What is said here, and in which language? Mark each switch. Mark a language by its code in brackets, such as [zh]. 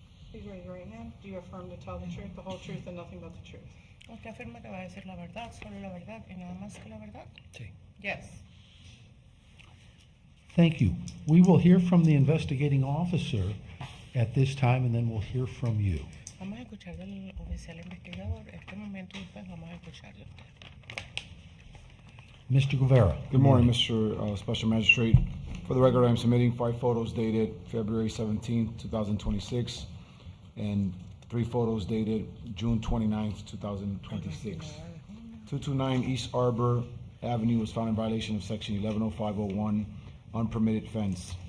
[en] Please raise your right hand. Do you affirm to tell the truth, the whole truth, and nothing but the truth? [es] ¿Usted afirma que va a decir la verdad, solo la verdad y nada más que la verdad? Sí. [en] Yes. Thank you. We will hear from the investigating officer at this time, and then we'll hear from you. [es] Vamos a escuchar del oficial investigador este momento y después vamos a escucharle a usted. [en] Mr. Guevara. Good morning, Mr. Special Magistrate. For the record, I'm submitting 5 photos dated February 17, 2026, and 3 photos dated June 29, 2026. 229 East Arbor Avenue was found in violation of Section 110501, unpermitted fence.